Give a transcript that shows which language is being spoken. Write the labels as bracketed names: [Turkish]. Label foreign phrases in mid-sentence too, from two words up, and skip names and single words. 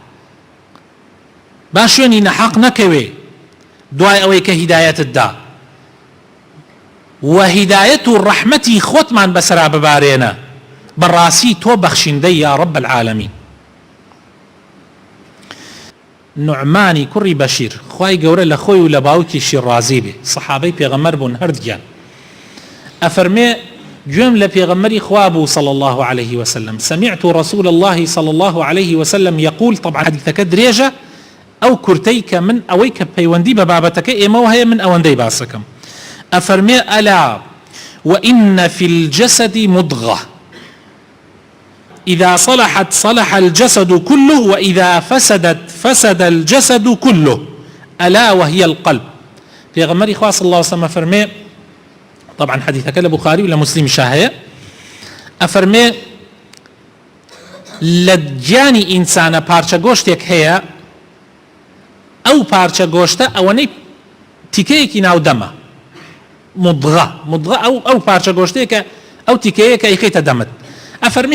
[Central Kurdish] با شوێنی نەحەق نەکەوێ دوای ئەوەی کە هیدایەتت دا و هیدایەت و ڕەحمەتی خۆتمان بەسەرا ببارێنە بەڕاستی تۆ بەخشیندەی [Arabic] یا ڕەب العالەمین. [Central Kurdish] نوعمانی کوڕی بەشیر خوای گەورە لە خۆی و لە باوکیشی ڕازی بێ سەحابەی پێغەمبەر بوون هەردووکیان ئەفەرمێ گوێم لە پێغەمبەری خوا بوو [Arabic] صلى الله عليه وسلم سمعت رسول الله صلى الله عليه وسلم يقول [Central Kurdish] طبعا حديثەکە درێژە ئەو کورتەی کە من ئەوەی کە پەیوەندی بە بابەتەکە ئێمەوە هەیە من ئەوەندەی باسەکەم ئەفەرمێ [Arabic] ئەلا وإن في الجسد مضغة إذا صلحت صلح الجسد كله وإذا فسدت فسد الجسد كله ألا وهي القلب. [Central Kurdish] پێغەمبەری خوا [Arabic] صلى الله عليه وسلم [Central Kurdish] ئەفەرمێ طبعا حديثەکە لە بوخاری و لە موسلیم شاهەیە ئەفەرمێ لە گیانی ئینسانە پارچە گۆشتێک هەیە ئەو پارچە گۆشتە ئەوەنەی تیکەیەکی ناودەمە مضغە ئەو پارچە گۆشتەیەکە ئەو تیکەیە کە ئەیخەیتە دەمت ئەفەرمی